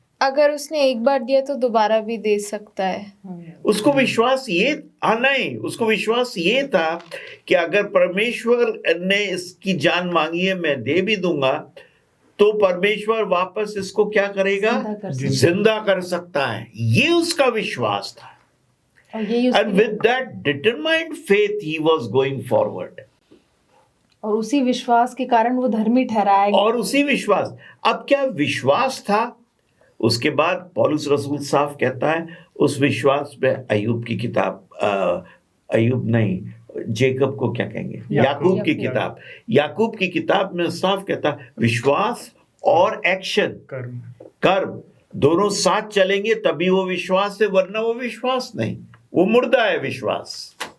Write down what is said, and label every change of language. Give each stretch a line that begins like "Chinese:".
Hindi: अगर उसने एक बार दिया तो दोबारा भी दे सकता है। उसको विश्वास ये नहीं, उसको विश्वास ये था कि अगर परमेश्वर ने इसकी जान मांगी है, मैं दे भी दूंगा, तो परमेश्वर वापस इसको क्या करेगा? जिंदा कर सकता है। ये उसका विश्वास था।
English: And with that determined faith he was going forward.
Hindi: और उसी विश्वास के कारण वो धर्मी ठहराया गया। और उसी विश्वास, अब क्या विश्वास था? उसके बाद पौलुस रसूल साफ कहता है उस विश्वास में अय्यूब की किताब, अय्यूब नहीं, जेकब को क्या कहेंगे, याकूब की किताब, याकूब की किताब में साफ कहता विश्वास और एक्शन, कर्म दोनों साथ चलेंगे तभी वो विश्वास है, वरना वो विश्वास नहीं, वो मुर्दा है विश्वास।